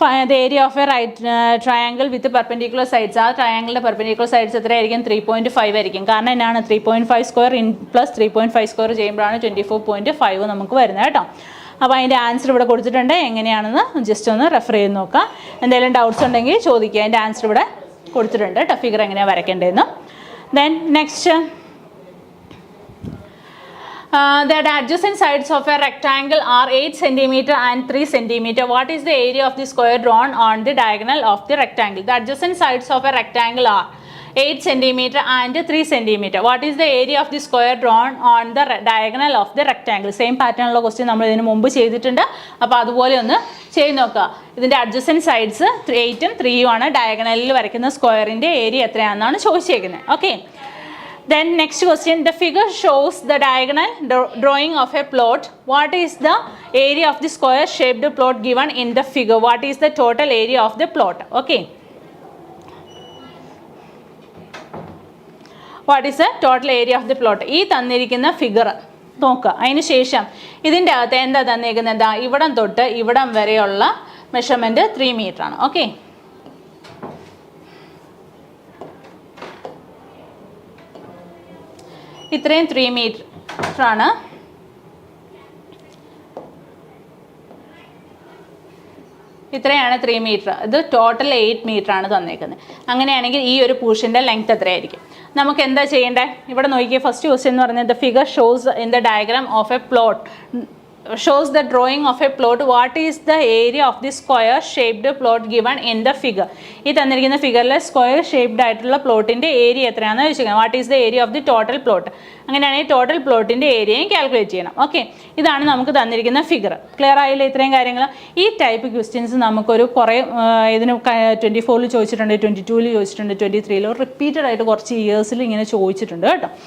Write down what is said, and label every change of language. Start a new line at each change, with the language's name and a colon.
English: The area of a right triangle with perpendicular sides.
Malayalam: ആ ട്രയാങ്കിളിൻ്റെ perpendicular sides എത്രയായിരിക്കും? 3.5 ആയിരിക്കും. കാരണം എന്നാണ് 3.5 സ്ക്വയർ പ്ലസ് 3.5 സ്ക്വയർ ചെയ്യുമ്പോഴാണ് 24.5 നമുക്ക് വരുന്നത് കേട്ടോ. അപ്പോൾ അതിൻ്റെ ആൻസർ ഇവിടെ കൊടുത്തിട്ടുണ്ട്, എങ്ങനെയാണെന്ന് ജസ്റ്റ് ഒന്ന് റെഫർ ചെയ്ത് നോക്കുക. എന്തെങ്കിലും ഡൗട്ട്സ് ഉണ്ടെങ്കിൽ ചോദിക്കുക. അതിൻ്റെ ആൻസർ ഇവിടെ കൊടുത്തിട്ടുണ്ട് കേട്ടോ, ഫിഗർ എങ്ങനെയാണ് വരയ്ക്കേണ്ടതെന്ന്. Then next,
English: the adjacent sides of a rectangle are 8 cm and 3 cm. What is the area of the square drawn on the diagonal of the rectangle? The adjacent sides of a rectangle are 8 centimeter and 3 centimeter. What is the area of the square drawn on the diagonal of the rectangle?
Malayalam: Same പാറ്റേണുള്ള question നമ്മൾ ഇതിന് മുമ്പ് ചെയ്തിട്ടുണ്ട്. അപ്പോൾ അതുപോലെ ഒന്ന് ചെയ്ത് നോക്കുക. ഇതിൻ്റെ അഡ്ജസൻറ്റ് സൈഡ്സ് 8ഉം 3ഉം ആണ്. ഡയഗണലിൽ വരയ്ക്കുന്ന സ്ക്വയറിൻ്റെ area എത്രയാണെന്നാണ് ചോദിച്ചേക്കുന്നത്. Okay.
English: Then next question, the figure shows the diagonal drawing of a plot. What is the area of the square shaped plot given in the figure? What is the total area of the plot? Okay. What is the total area of the plot?
Malayalam: ഈ തന്നിരിക്കുന്ന figure നോക്കുക. അതിന് ശേഷം ഇതിൻ്റെ അകത്ത് എന്താ തന്നിരിക്കുന്നത്? ഇവിടം തൊട്ട് ഇവിടം വരെയുള്ള മെഷർമെൻറ്റ് 3 മീറ്റർ ആണ്. ഓക്കെ. ഇത്രയും 3 മീറ്റർ ആണ്. ഇത്രയാണ് 3 മീറ്റർ. ഇത് ടോട്ടൽ 8 മീറ്റർ ആണ് തന്നേക്കുന്നത്. അങ്ങനെയാണെങ്കിൽ ഈ ഒരു പോർഷൻ്റെ ലെങ്ത് എത്രയായിരിക്കും? നമുക്ക് എന്താ ചെയ്യേണ്ടത്? ഇവിടെ നോക്കിയേ, ഫസ്റ്റ് ക്വസ്റ്റ്യൻ എന്ന് പറഞ്ഞാൽ
English: The figure shows in the diagram of a plot shows the drawing of a plot. What is the area of the square shaped plot given in the figure?
Malayalam: ഈ തന്നിരിക്കുന്ന ഫിഗറിലെ സ്ക്വയർ ഷേപ്ഡ് ആയിട്ടുള്ള പ്ലോട്ടിൻ്റെ area എത്രയാണെന്ന് ചോദിച്ചിരിക്കുന്നത്.
English: What is the area of the total plot?
Malayalam: അങ്ങനെയാണെങ്കിൽ total പ്ലോട്ടിൻ്റെ ഏരിയയും calculate ചെയ്യണം. Okay. ഇതാണ് നമുക്ക് തന്നിരിക്കുന്ന ഫിഗർ. ക്ലിയർ ആയില്ല ഇത്രയും കാര്യങ്ങൾ? ഈ ടൈപ്പ് ക്വസ്റ്റ്യൻസ് നമുക്കൊരു കുറേ ഇതിന് 24-ൽ ചോദിച്ചിട്ടുണ്ട്, 22-ൽ ചോദിച്ചിട്ടുണ്ട്, 23-ൽ റിപ്പീറ്റഡ് ആയിട്ട് കുറച്ച് ഇയേഴ്സിൽ ഇങ്ങനെ ചോദിച്ചിട്ടുണ്ട് കേട്ടോ.